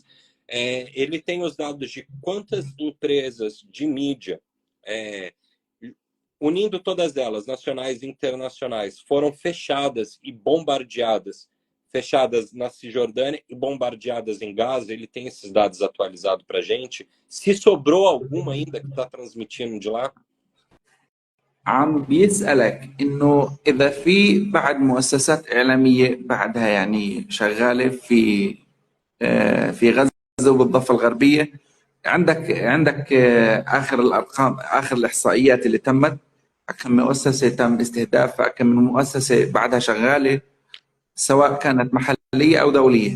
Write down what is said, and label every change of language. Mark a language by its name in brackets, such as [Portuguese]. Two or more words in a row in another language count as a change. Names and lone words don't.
[Portuguese] Ele tem os dados de quantas empresas de mídia, unindo todas elas, nacionais e internacionais, foram fechadas e bombardeadas, fechadas na Cisjordânia e bombardeadas em Gaza. Ele tem esses dados atualizados para a gente. Se sobrou alguma ainda que está transmitindo de lá? [Arabic] عم بيسألك إنه إذا في بعد مؤسسات إعلامية بعدها يعني شغالة في غزة وبالضفة الغربية، عندك آخر الأرقام، آخر الإحصائيات اللي تمت، كم مؤسسة تم استهدافها، كم من مؤسسة بعدها شغالة سواء كانت محلية أو دولية؟